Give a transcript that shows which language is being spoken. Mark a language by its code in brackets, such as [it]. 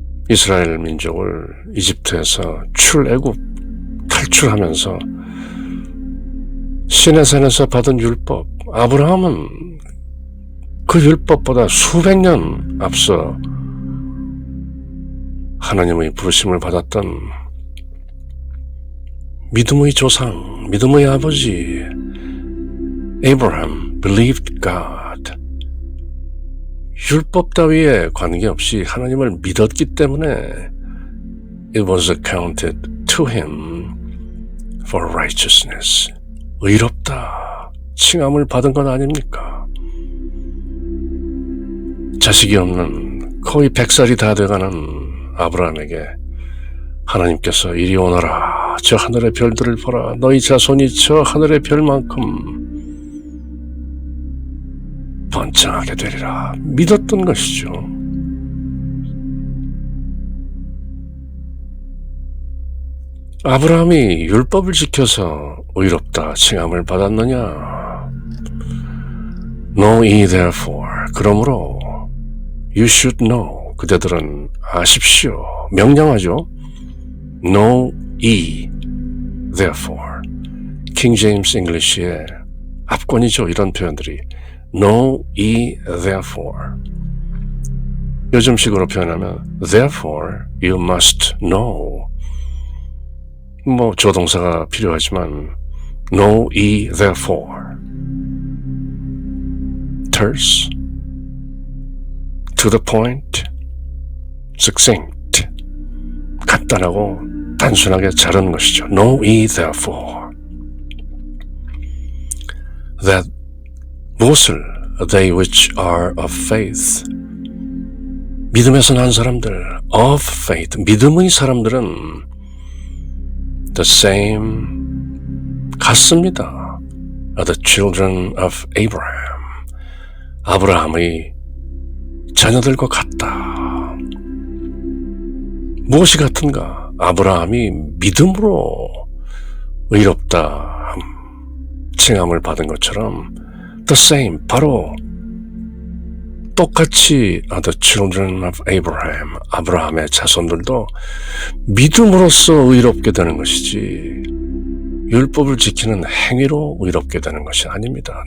[ko] 이스라엘 민족을 이집트에서 출애굽 탈출하면서 시내산에서 받은 율법, 아브라함은 그 율법보다 수백 년 앞서 하나님의 부르심을 받았던 믿음의 조상, 믿음의 아버지 [en] Abraham believed God. [ko] 율법 따위에 관계없이 하나님을 믿었기 때문에 [en] it was accounted to him for righteousness. [ko] 의롭다, 칭함을 받은 것 아닙니까? 자식이 없는 거의 100살이 다 돼가는 아브라함에게 하나님께서 이리 오너라, 저 하늘의 별들을 보라, 너희 자손이 저 하늘의 별만큼 번창하게 되리라 믿었던 것이죠. 아브라함이 율법을 지켜서 의롭다 칭함을 받았느냐? [en] Know ye therefore, [ko] 그러므로 [en] you should know, [ko] 그대들은 아십시오, 명령하죠. [en] Know ye therefore, [ko] 킹 제임스 잉글리시의 압권이죠. 이런 표현들이 [en] Know ye therefore, [ko] 요즘식으로 표현하면 [en] therefore you must know, [ko] 뭐 조동사가 필요하지만 [en] Know ye therefore, terse, to the point, succinct, [ko] 간단하고 단순하게 자르는 것이죠. [en] Know ye therefore that [ko] 무엇을 [en] they which are of faith, [ko] 믿음에서 난 사람들, [en] of faith, [ko] 믿음의 사람들은 [en] the same, [ko] 같습니다. [en] are the children of Abraham, [ko] 아브라함의 자녀들과 같다. 무엇이 같은가? 아브라함이 믿음으로 의롭다 칭함을 받은 것처럼 [en] the same, [ko] 바로 똑같이 [en] are the children of Abraham, [ko] 아브라함의 자손들도 믿음으로써 의롭게 되는 것이지 율법을 지키는 행위로 의롭게 되는 것이 아닙니다.